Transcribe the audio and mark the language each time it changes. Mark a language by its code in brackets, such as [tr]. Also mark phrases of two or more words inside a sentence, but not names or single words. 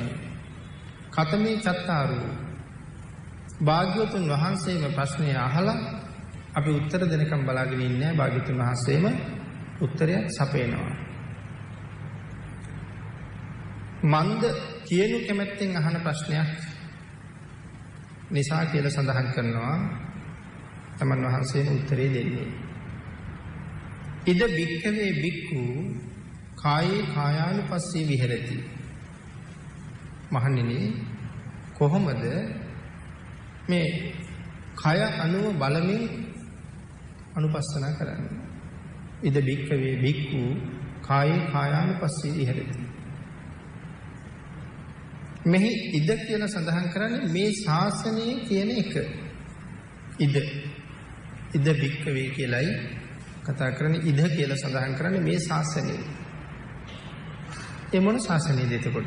[pi] කතමේ චත්තාරු [si] භාග්‍යවතුන් වහන්සේම ප්‍රශ්නය අහලා අපි උත්තර දෙනකම් බලාගෙන ඉන්නේ භාග්‍යවතුන් වහන්සේම උත්තරයක් සපයනවා. මන්ද කියනු කැමැත්තෙන් අහන ප්‍රශ්නයක් නිසා කියලා සඳහන් කරනවා තමන් වහන්සේම උත්තරේ දෙන්නේ. [pi] ඉද බික්කවේ බික්කු කායේ කායානුපස්සී විහෙරති. [si] මහණෙනි කොහොමද මේ කය අනුව බලමින් අනුපස්සනා කරන්නේ? [pi] ඉද බික්කවේ බික්කු කායේ කායානුපස්සී විහෙරති. [si] මෙහි ඉද කියලා සඳහන් කරන්නේ මේ ශාසනය කියන එක. [pi] ඉද බික්කවේ [si] කියලයි කතා කරන්නේ. ඉද කියලා සඳහන් කරන්නේ මේ ශාසනය. ඒ මොන ශාසනයද එතකොට?